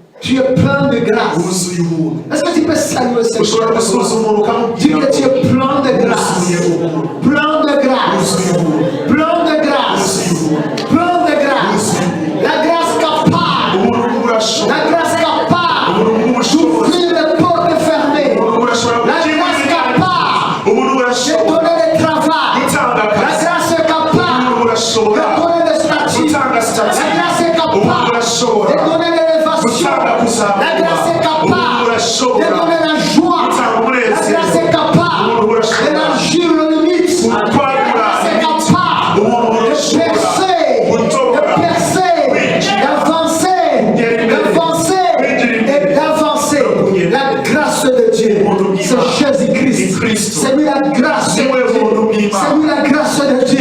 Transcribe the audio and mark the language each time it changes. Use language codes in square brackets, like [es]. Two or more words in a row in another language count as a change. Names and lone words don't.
[fr] Tu es plein de grâce. [rw] wuzuye ubuntu. [fr] Est-ce que tu peux saluer cette [rw] Ushobora gusuhuza umuntu [fr] Dis [rw] ukamubwira [fr] que tu es plein de grâce. Plein de grâce. Plein de grâce. Plein de grâce. La grâce capable. [rw] ubuntu bw'urashobora. [fr] La grâce capable [rw] ubuntu bw'ubushobozi. [fr] d'ouvrir les portes fermées. [rw] ubuntu burashobora [fr] La grâce capable [rw] ubuntu [fr] de [rw] burashobora [fr] donner le travail. [rw] gutanga [fr] La [rw] akazi. [fr] grâce est [rw] ubuntu [fr] capable [rw] burashobora [fr] de donner le statut. [rw] gutanga [fr] La [rw] sitati. [fr] grâce est [rw] ubuntu [fr] capable [rw] burashobora [fr] de donner l'élévation. [rw] gutanga kuzamurwa. [fr] La grâce est [rw] ubuntu [fr] capable de [rw] burashobora [fr] donner la joie. [rw] gutanga [fr] La [rw] umunezero. [fr] grâce est capable [rw] ubuntu burashobora [fr] d'élargir le limite. La [rw] kwagura [fr] grâce est [rw] imiti. [fr] capable [rw] ubuntu [fr] de [rw] burashobora [fr] percer, [rw] gutobora [fr] d'avancer et d'avancer. La grâce de Dieu, c'est Jésus-Christ. C'est lui la grâce de Dieu. C'est lui la grâce de Dieu.